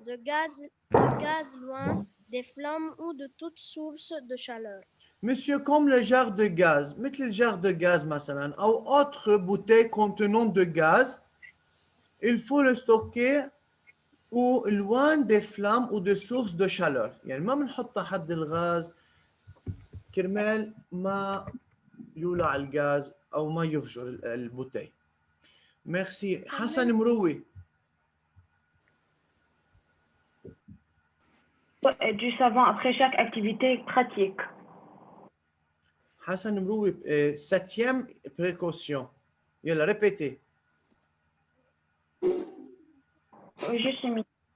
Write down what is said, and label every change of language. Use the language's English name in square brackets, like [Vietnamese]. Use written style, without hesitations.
[French] de gaz loin des flammes ou de toute source de chaleur. Monsieur, comme le jar de gaz, mettez le jar de gaz, مثلا, ou autre bouteille contenant de gaz, il faut le stocker ou loin des flammes ou de sources de chaleur. [Arabic] يعني ما بنحطها حد الغاز كرمال ما يولع الغاز أو ما يفجر البوتي. [French] Merci. حسن مروي. Et du savon après chaque activité pratique. Hassan Mrouib, 7e précaution. Yalla, répétez. Juste une minute.